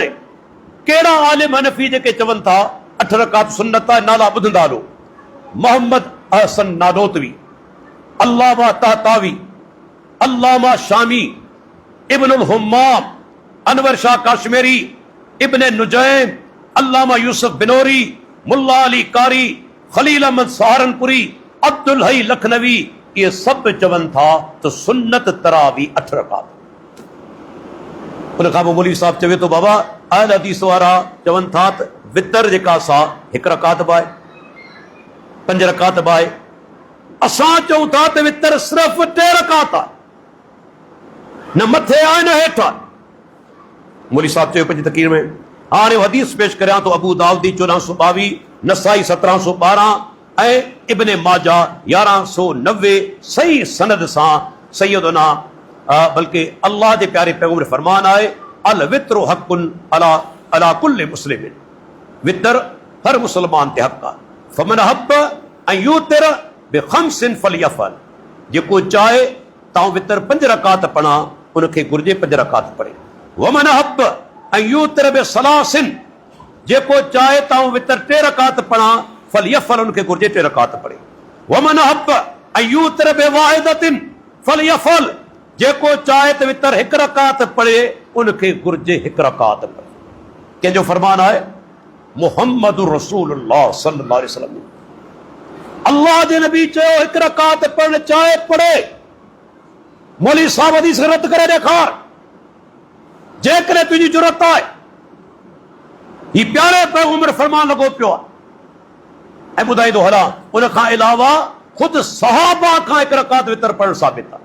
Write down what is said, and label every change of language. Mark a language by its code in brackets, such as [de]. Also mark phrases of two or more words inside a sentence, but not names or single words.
[sd] कहिड़ा आलिम हनफी जेके चवनि था 8 रकात सुन्नत आहे, नाला ॿुधंदा हलो, मोहम्मद अहसन नानोतवी, अल्लामा तहतावी, अल्लामा शामी, इब्नुल हुम्माम, अनवर शाह काश्मीरी, इब्ने नुजैम, अल्लामा यूसुफ बिनोरी, मुल्ला अली कारी, खलील अहमद सहारनपुरी, अब्दुल हई लखनवी, ये सब चवनि था तो सुन्नत तरावी 8 रकात। उन खां पोइ मौलवी साहब चवे तो बाबा अहल हदीस वारा चवनि था त वितर जेका सा 1 रकात बि आहे, 5 रकात बि आहे। असां चऊं था त वितर सिर्फ़ 3 रकात आहे, न मथे आहे न हेठि आहे। मौलवी साहब चयो पंहिंजी तक़रीर में, हाणे हदीस पेश करियां तो अबू दाऊदी 1422, नसाई 1712 ऐं इब्ने माजा 1190 सही सनद सां सैयदना बल्कि अल्लाह जे प्यारे पैगंबर फरमान आहे, [ar] الوتر حق على على كل مسلم, [sd] वितर हर मुसलमान ते हक़ आहे। [ar] فمن أحب أن يوتر بخمس فليفعل, [sd] जेको चाहे तां वितर 5 रकात पढ़ा उनखे घुर्जे 5 रकात पढ़े। [ar] ومن أحب أن يوتر بثلاث, [sd] जेको चाहे तां वितर 3 रकात पढ़ा फलियफल, उनखे घुर्जे 3 रकात पढ़े। [ar] ومن أحب أن يوتر بواحدة فليفعل, [sd] जेको चाहे त वितर 1 रकात पढ़े उनखे घुर्जे 1 रकात पढ़े। कंहिंजो फरमान आहे [ar] محمد رسول الله صلى الله عليه وسلم, [sd] अल्लाह जे नबी चयो 1 रकात पढ़ण चाहे पढ़े। मौलवी साहब हदीस रद्द करे ॾेखार, जेकॾहिं तुंहिंजी ज़रूरत आहे। ही प्यारे पैगंबर फरमान लॻो पियो आहे ऐं ॿुधाईंदो हलां, उन खां अलावा ख़ुदि सहाबा खां 1 रकात वितर पढ़ण साबित आहे।